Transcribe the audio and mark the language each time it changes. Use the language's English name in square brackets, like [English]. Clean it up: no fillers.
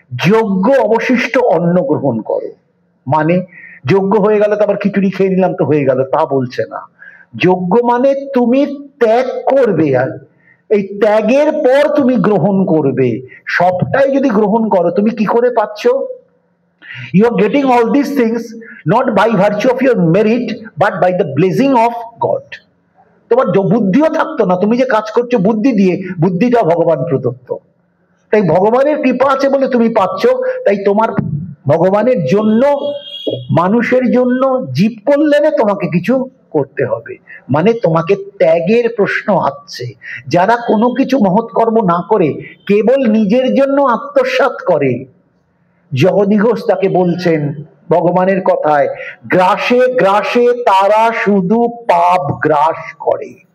[Bangla] যজ্ঞ অবশিষ্ট অন্ন গ্রহণ করো মানে যজ্ঞ হয়ে গেল তো আবার খিচুড়ি খেয়ে নিলাম তো হয়ে গেল, তা বলছে না। যজ্ঞ মানে তুমি ত্যাগ করবে, আর এই ত্যাগের পর তুমি গ্রহণ করবে। সবটাই যদি গ্রহণ করো, তুমি কি করে পাচ্ছ? [English] You are getting all these things not by virtue of your merit but by the blessing of God. [Bangla] তোমার বুদ্ধিও থাকতো না, তুমি যে কাজ করছো বুদ্ধি দিয়ে, বুদ্ধিটা ভগবান প্রদত্ত। তাই ভগবানের কৃপা আছে বলে তুমি পাচ্ছ। তাই তোমার ভগবানের জন্য, মানুষের জন্য, জীব কল্যাণে তোমাকে কিছু করতে হবে। মানে তোমাকে ত্যাগের প্রশ্ন আসছে। যারা কোনো কিছু মহৎ কর্ম না করে কেবল নিজের জন্য আত্মসাৎ করে, জগদী ঘোষ তাকে বলছেন ভগবানের কথায়, গ্রাসে গ্রাসে তারা শুধু পাপ গ্রাস করে।